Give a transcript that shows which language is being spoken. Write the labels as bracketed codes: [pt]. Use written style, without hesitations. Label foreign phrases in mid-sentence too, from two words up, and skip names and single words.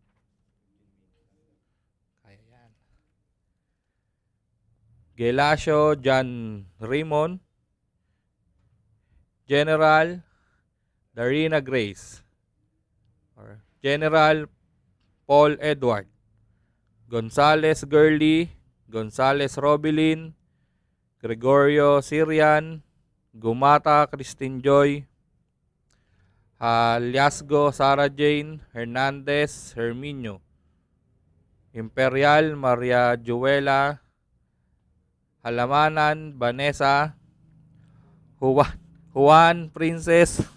[tl] Gelasio John Raymond, General Darina Grace, or General Paul Edward, Gonzales Gurley, Gonzales Robilin, Gregorio Sirian, Gumata Christine Joy, Haliasgo Sara Jane, Hernandez Herminio, Imperial Maria Juela, Halamanan Vanessa, Juan Princess,